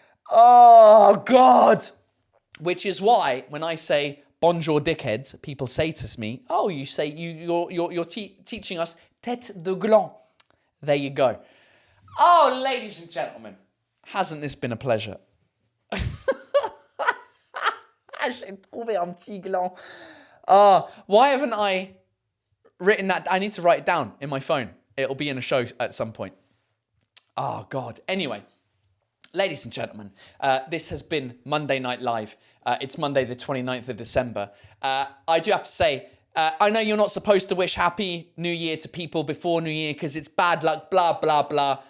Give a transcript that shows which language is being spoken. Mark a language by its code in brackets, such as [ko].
[en] Oh, God. Which is why when I say bonjour dickheads, people say to me, oh, you say you're teaching us [fr] tête de gland. [en] There you go. Oh, ladies and gentlemen, hasn't this been a pleasure? [fr] J'ai trouvé un petit gland. [en] Why haven't I written that? I need to write it down in my phone. It'll be in a show at some point. Oh, God. Anyway. Ladies and gentlemen, this has been Monday Night Live. It's Monday the 29th of December. I do have to say, I know you're not supposed to wish Happy New Year to people before New Year because it's bad luck, blah, blah, blah.